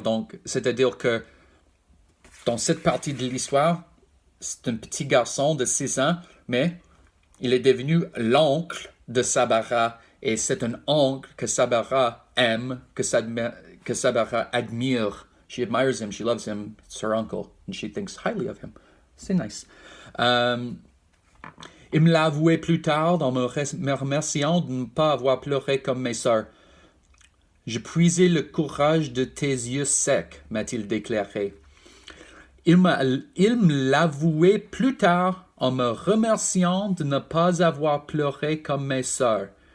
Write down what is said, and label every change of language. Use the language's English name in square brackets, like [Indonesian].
[French] Donc, c'est-à-dire que dans cette partie de l'histoire, c'est un petit garçon de 6 ans, mais il est devenu l'oncle de Sabara, et c'est un oncle que Sabara aime, que Sabara admire. [English] She admires him, she loves him, it's her uncle, and she thinks highly of him. [French] C'est nice. Il me l'a avoué plus tard en me remerciant de ne pas avoir pleuré comme mes sœurs. Je puisais le courage de tes yeux secs, m'a-t-il déclaré. Il me l'avouait plus tard en me remerciant de ne pas avoir pleuré comme mes sœurs.